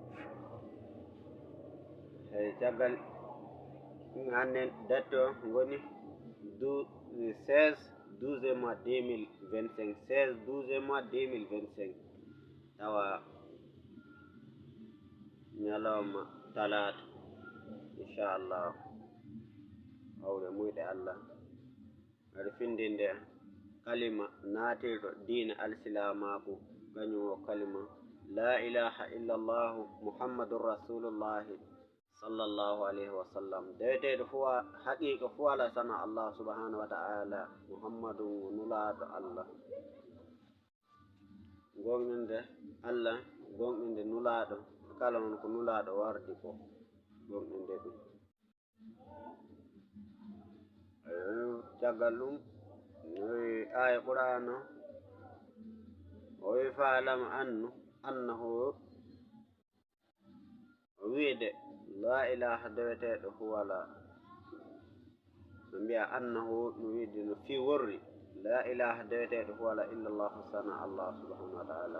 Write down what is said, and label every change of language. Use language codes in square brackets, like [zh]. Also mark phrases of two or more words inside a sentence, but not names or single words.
[ff] Eyi caggal hannde date o ngoni 16 mois 2025 16 mois 2025 tawa ñalawma talata inchallah hawre muyɗe Allah aɗa findinde kalima naatirɗo diina alsilamaku kañum o kalima [ar] لا إله إلا الله محمد رسول الله صلى الله عليه وسلم. [ff] Deweteɗo fo haqiqa fo ala sana Allah [ar] سبحانه وتعالى [ff] muhammadu nulaɗo Allah, gonɗinde Allah gonɗinde nulaɗo kala on ko nulaɗo wardi ko gonɗinde ɗum. Caggal ɗum oyi aya qur'ana o wi [ar] فاعلم أنه [ff] o wiide [ar] لا إله [ff] deweteɗo fo wala no mbiya annahu no wiide no fi worri [ar] لا إله [ff] deweteɗo fo wala illallah sana Allah [ar] سبحانه وتعالى.